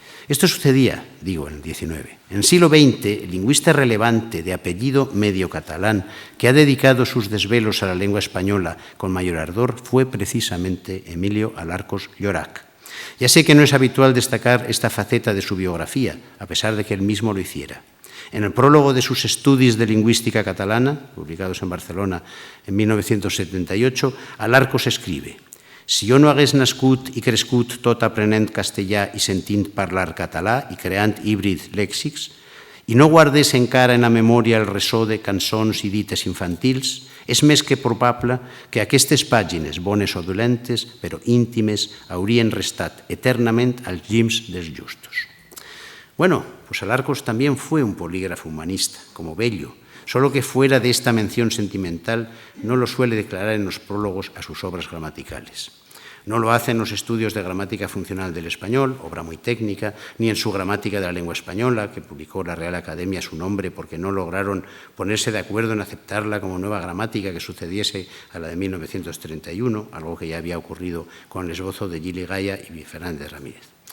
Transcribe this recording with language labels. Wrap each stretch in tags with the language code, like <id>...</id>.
<es>Esto sucedía, digo, en el XIX. En el siglo XX, el lingüista relevante de apellido medio catalán que ha dedicado sus desvelos a la lengua española con mayor ardor fue precisamente Emilio Alarcos Llorach. Ya sé que no es habitual destacar esta faceta de su biografía, a pesar de que él mismo lo hiciera.</es> <ca>En el prólogo de sus Estudis de Lingüística Catalana, publicados en Barcelona en 1978, Alarcos escribe: «Si jo no hagués nascut i crescut tot aprenent castellà i sentint parlar català i creant híbrids lèxics, i no guardés encara en la memòria el ressò de cançons i dites infantils, és més que probable que aquestes pàgines, bones o dolentes, però íntimes, haurien restat eternament als llims dels justos».</ca> <es>Bueno, pues Alarcos también fue un polígrafo humanista, como Bello, solo que fuera de esta mención sentimental no lo suele declarar en los prólogos a sus obras gramaticales. No lo hace en los estudios de gramática funcional del español, obra muy técnica, ni en su gramática de la lengua española, que publicó la Real Academia a su nombre porque no lograron ponerse de acuerdo en aceptarla como nueva gramática que sucediese a la de 1931, algo que ya había ocurrido con el esbozo de Gili Gaya y Fernández Ramírez.</es>